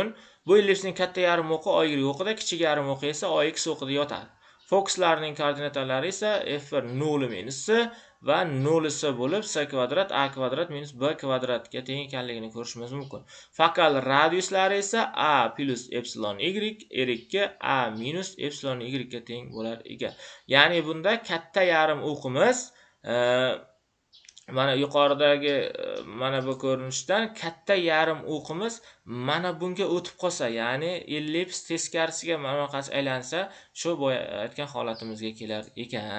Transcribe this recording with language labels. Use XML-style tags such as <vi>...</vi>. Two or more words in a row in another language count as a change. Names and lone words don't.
<uz>Bu ellipsning katta yarim o'qi o y o'qida, kichik yarim o'qi esa o x o'qida yotadi. Fokuslarning koordinatalari esa f1 0 minus s va 0 s bo'lib, s kvadrat a kvadrat minus b kvadratga teng ekanligini ko'rishimiz mumkin. Fokal radiuslari esa a plus epsilon y, r2 a minus epsilon y ga teng bo'lar ekan. Ya'ni bunda katta yarim o'qimiz mana yuqoridagi mana bu ko'rinishdan katta yarim o'qimiz mana bunga o'tib qolsa, ya'ni ellips teskarisiga mana bunaqasi aylansa, shu boya aytgan holatimizga kelar ekan.</uz>